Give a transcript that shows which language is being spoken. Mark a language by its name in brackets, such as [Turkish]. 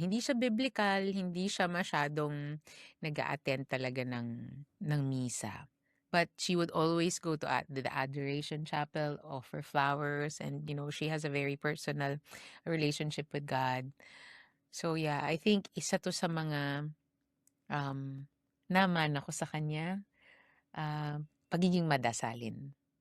[Filipino] Hindi siya biblical, hindi siya masyadong nag-a-attend talaga ng misa. [English] But she would always go to the adoration chapel, offer flowers, and she has a very personal relationship with God. So yeah, I think [Filipino] isa to sa mga naman ako sa kanya, pagiging madasalin.